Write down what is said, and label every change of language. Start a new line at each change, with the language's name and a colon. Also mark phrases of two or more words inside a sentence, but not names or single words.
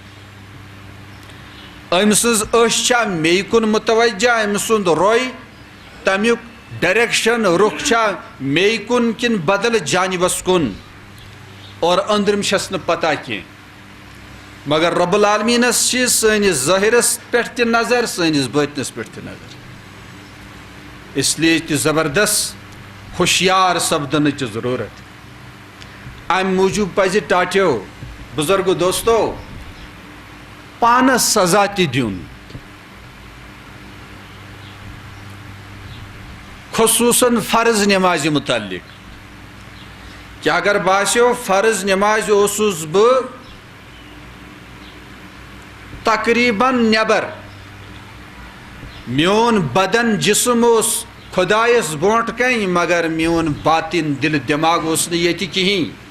Kashmiri: أمۍ سٕنٛز أچھ چھا میٚیہِ کُن متوجہ أمۍ سُنٛد روے تمیُک ڈائریکشن رخ چھا میٚیہِ کُن کِنہٕ بدل جانبس کُن اور أنٛدرِم چھس نہٕ پتہ کینٛہہ مگر رب العالمیٖنس چھِ سٲنِس ظٲہرس پٮ۪ٹھ تہِ نظر سٲنِس باطنس پٮ۪ٹھ تہِ نظر
Urdu: اس لیے
Kashmiri: تہِ زبردست ہوشیار سپدنٕچ ضروٗرت امہِ موٗجوٗب پزِ ٹاٹیو بُزرگو دوستو پانس سزا تہِ دیُن خصوصاً فرض نمازِ متعلق کہ اگر باسیو فرض نماز اوسُس بہٕ تقریباً نٮ۪بر میون بدن جسم اوس خۄدایس برونٛٹھ کنۍ مگر میون باطن دل دٮ۪ماغ اوس نہٕ ییٚتہِ کِہیٖنۍ